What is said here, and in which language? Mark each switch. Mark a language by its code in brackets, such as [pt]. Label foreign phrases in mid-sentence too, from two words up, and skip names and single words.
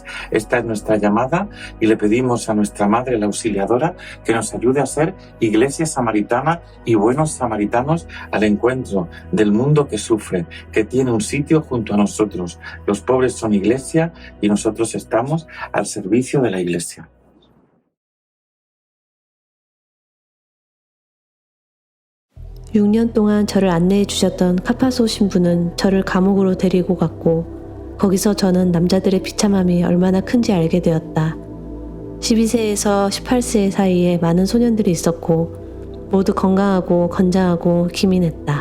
[es] Esta es nuestra llamada, y le pedimos a nuestra Madre, la Auxiliadora, que nos ayude a ser iglesia samaritana y buenos samaritanos al encuentro del mundo que sufre, que tiene un sitio junto a nosotros. Los pobres son iglesia y nosotros estamos al servicio de la iglesia. [ko] 6년 동안 저를 안내해 주셨던 카파소 신부는 저를 감옥으로 데리고 갔고, 거기서 저는 남자들의 비참함이 얼마나 큰지 알게 되었다. 12세에서 18세 사이에 많은 소년들이 있었고 모두 건강하고 건장하고 기민했다.